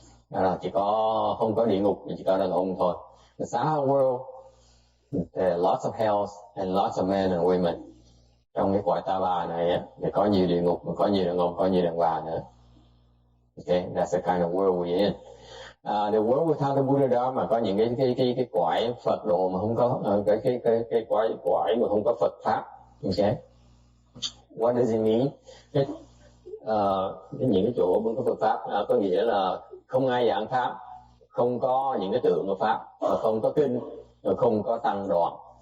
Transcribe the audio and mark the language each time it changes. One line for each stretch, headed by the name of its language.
Vietnamese: Là không có địa ngục, chỉ có đàn ông thôi.
English: The Sahara world, there are lots of hells and lots of men and women.
Vietnamese: Trong cái cõi ta bà này thì có nhiều địa ngục, có nhiều đàn ông, có nhiều đàn bà nữa.
English: Okay, that's the kind of world we're in. The world without the Buddha Dharma,
Vietnamese: có những cái cõi Phật độ mà không có cái cõi mà không có Phật pháp.
English: Okay, what does it mean?
Vietnamese: Những cái chỗ không có Phật pháp có nghĩa là không ai giảng pháp, không có những cái tượng của pháp, không có kinh, không có tăng đoàn.